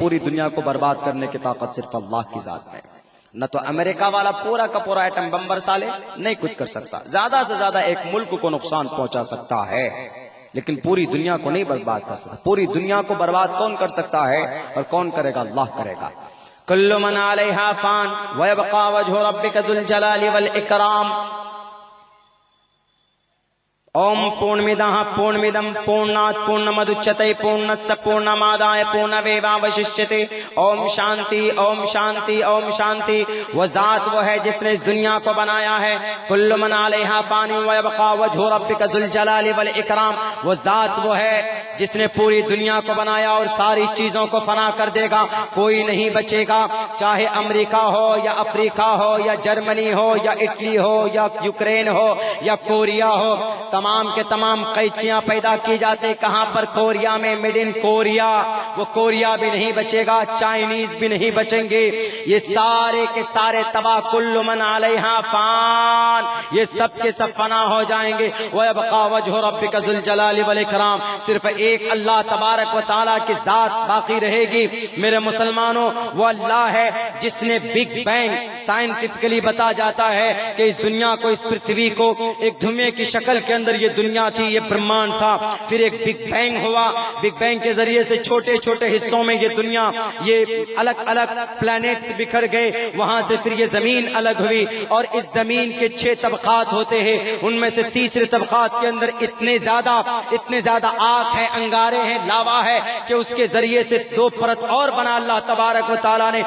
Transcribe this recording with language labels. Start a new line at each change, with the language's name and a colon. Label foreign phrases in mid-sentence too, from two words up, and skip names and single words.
Urdu: پوری دنیا کو برباد کرنے کی طاقت صرف اللہ کی ذات میں۔ نہ تو امریکہ والا پورا کا پورا ایٹم بم برسا لے، نہیں کچھ کر سکتا، زیادہ سے زیادہ ایک ملک کو نقصان پہنچا سکتا ہے، لیکن پوری دنیا کو نہیں برباد کر سکتا۔ پوری دنیا کو برباد کون کر سکتا ہے اور کون کرے گا؟ اللہ کرے گا۔
Arabic: کل من علیہا فان ویبقى وجہ ربک ذو الجلال والاکرام۔
Sanskrit: ॐ पूर्णमदः पूर्णमिदं पूर्णात् पूर्णमुदच्यते पूर्णस्य पूर्णमादाय पूर्णमेवावशिष्यते. ॐ शान्तिः ॐ शान्तिः ॐ शान्तिः.
Urdu: وہ ذات وہ ہے جس نے اس دنیا کو بنایا ہے۔
Arabic: کل من علیہا فان ویبقى وجہ ربک ذو الجلال والاکرام۔
Urdu: وہ ذات وہ ہے جس نے پوری دنیا کو بنایا اور ساری چیزوں کو فنا کر دے گا، کوئی نہیں بچے گا، چاہے امریکہ ہو یا افریقہ ہو یا جرمنی ہو یا اٹلی ہو یا یوکرین ہو یا کوریا ہو۔ تمام کے تمام قیچیاں پیدا کی جاتے کہاں پر؟ کوریا میں،
English: made in Korea.
Urdu: وہ کوریا بھی نہیں بچے گا، چائنیز بھی نہیں بچیں گے، یہ سارے کے سارے تباہ۔
Arabic: کل من علیہا فان، یہ سب کے سب فنا ہو جائیں گے۔ وَيَبْقَى وَجْهُ رَبِّكَ ذُو الْجَلَالِ وَالْإِكْرَامِ،
Urdu: صرف ایک اللہ تبارک و تعالیٰ کی ذات باقی رہے گی۔ میرے مسلمانوں، وہ اللہ ہے جس نے
English: big bang,
Urdu: سائنٹیفکلی بتا جاتا ہے کہ اس دنیا کو، اس پرتھوی کو ایک دھوئیں کی شکل کے اندر یہ دنیا تھی، یہ برہمانڈ تھا، پھر ایک
English: big bang
Urdu: ہوا،
English: big bang
Urdu: کے ذریعے سے چھوٹے چھوٹے حصوں میں یہ دنیا، یہ الگ الگ پلانٹس بکھر گئے، وہاں سے پھر یہ زمین الگ ہوئی، اور اس زمین کے 6 طبقات ہوتے ہیں، ان میں سے تیسرے طبقات کے اندر اتنے زیادہ آگ ہے، انگارے ہیں، لاوا ہے کہ اس کے ذریعے سے 2 پرت اور بنا اللہ تبارک و تعالیٰ نے۔